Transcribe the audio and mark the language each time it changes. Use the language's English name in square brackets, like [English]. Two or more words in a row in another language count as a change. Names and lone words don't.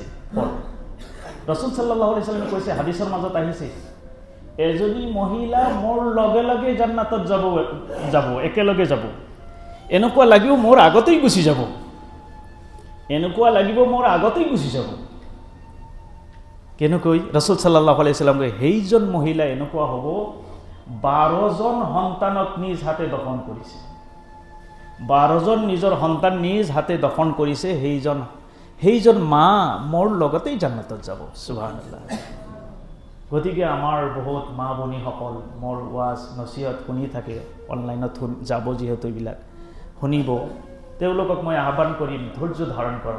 [Assamese] ৰাসূল [Arabic] صلى الله عليه سلم [Assamese] কৈছে, হাদিছৰ মাজত আহিছে, এজনী মহিলা মোৰ লগে লগে জান্নাতত যাব, একেলগে যাব, এনেকুৱা লাগিব মোৰ আগতেই গুচি যাব, এনেকুৱা লাগিব মোৰ আগতেই গুচি যাব। কেনেকৈ? ৰাসূল [Arabic] صلى الله عليه سلم [Assamese] কয়, সেইজন মহিলা এনেকুৱা হ'ব 12জন সন্তানক নিজ হাতে দফন কৰিছে, 12জন নিজৰ সন্তান নিজ হাতে দফন কৰিছে, সেইজন মা মোৰ লগতেই জান্নাতত যাব। সুবহানাল্লাহ। গতিকে আমাৰ বহুত মা ভনীসকল মোৰ ৱাজ নচিহত শুনি থাকে, অনলাইনত যাব যিহেতু এইবিলাক শুনিব, তেওঁলোকক মই আহ্বান কৰিম, ধৈৰ্য ধাৰণ কৰক।